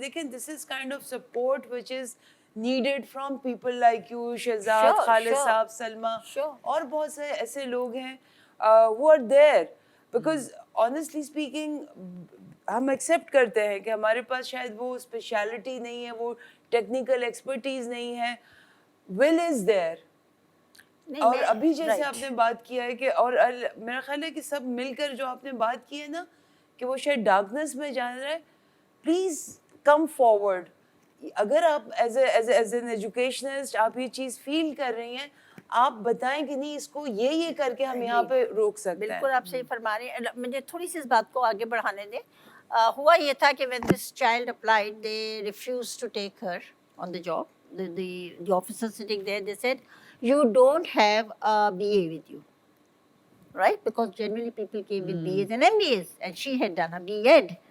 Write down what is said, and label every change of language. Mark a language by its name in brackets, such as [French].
[English] This is kind of support which is needed from people like you, Shehzad, Khalid Saab, Salma, [Urdu] اور بہت سے ایسے لوگ ہیں [English] who are there. Because honestly speaking, [Urdu] ہم accept کرتے ہیں کہ ہمارے پاس شاید وہ اسپیشلٹی نہیں ہے, وہ ٹیکنیکل ایکسپرٹیز نہیں ہے. [English] Will is there. [Urdu] اور ابھی جیسے آپ نے بات کیا ہے کہ, اور میرا خیال ہے کہ سب مل کر جو آپ نے بات کی ہے نا کہ وہ شاید ڈارکنیس میں جان رہا ہے, [English] Please come forward. [Urdu] اگر آپ ایز این ایجوکیشنسٹ آپ یہ چیز فیل کر رہی ہیں, آپ بتائیں کہ نہیں اس کو یہ کر کے ہم یہاں پہ روک سکتے ہیں. بالکل آپ صحیح فرما رہے ہیں. مجھے تھوڑی سی اس بات کو آگے بڑھانے دیں. ہوا یہ تھا کہ [English] when this child applied, they refused to take her on the job. The officer sitting there, they said, you don't have a BA with you, right? Because generally people came with BAs and MBAs, and she had done a B.Ed.